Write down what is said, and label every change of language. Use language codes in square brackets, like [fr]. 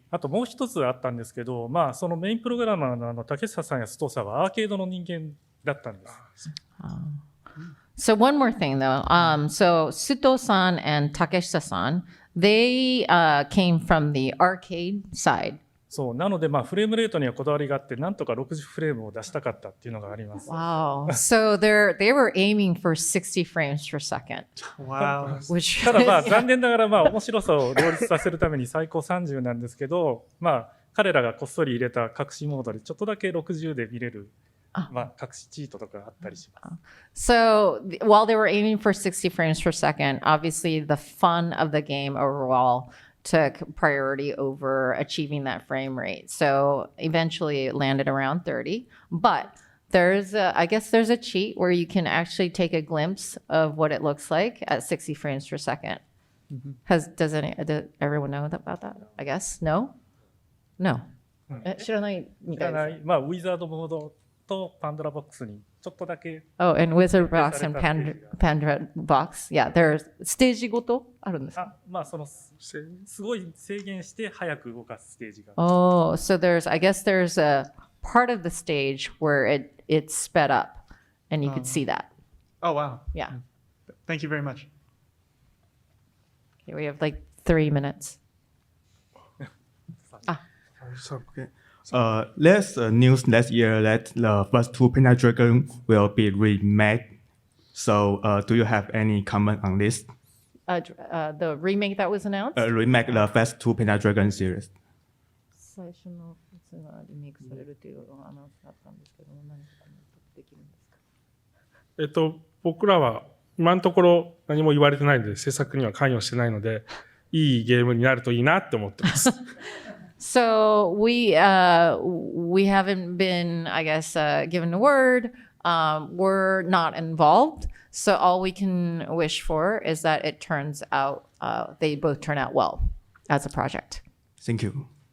[ja] あともう一つあったんですけど、そのメインプログラマーの竹下さんや須藤さんはアーケードの人間だったんです。 [en] So one more thing though, so Suto-san and Takeshita-san, they came from the arcade side. [ja] そう、なのでフレームレートにはこだわりがあって、なんとか60フレームを出したかったっていうのがあります。 [en] Wow. So they were aiming for 60 frames per second. Wow. [ja] ただ残念ながら面白さを両立させるために最高30なんですけど、彼らがこっそり入れた隠しモードでちょっとだけ60で見れる。隠しチートとかあったりします。 [en] So while they were aiming for 60 frames per second, obviously the fun of the game overall took priority over achieving that frame rate. So eventually it landed around 30. But I guess there's a cheat where you can actually take a glimpse of what it looks like at 60 frames per second. Does everyone know about that? I guess? No? No. [ja] 知らないみたいです。まあ、ウィザードモードとパンドラボックスにちょっとだけ [en] Oh, and Wizard Box and Pandora Box. Yeah, there's [ja] ステージごとあるんですか？まあそのすごい制限して早く動かすステージが。 [en] Oh, so I guess there's a part of the stage where it's sped up and you could see that. Oh, wow. Yeah. Thank you very much. Okay, we have like 3 minutes. There's news last year that the first two Panzer Dragoon will be remade. So, do you have any comment on this? The remake that was announced? Remake the first two Panzer Dragoon series. [ja] 最初のやつがリメイクされるというアナウンスだったんですけど、何かできるんですか？僕らは今のところ何も言われてないので、制作には関与してないので、いいゲームになるといいなって思ってます。 [en] So we haven't been, I guess, given the word. We're not involved. So all we can wish for is that it turns out, they both turn out well as a project. Thank you.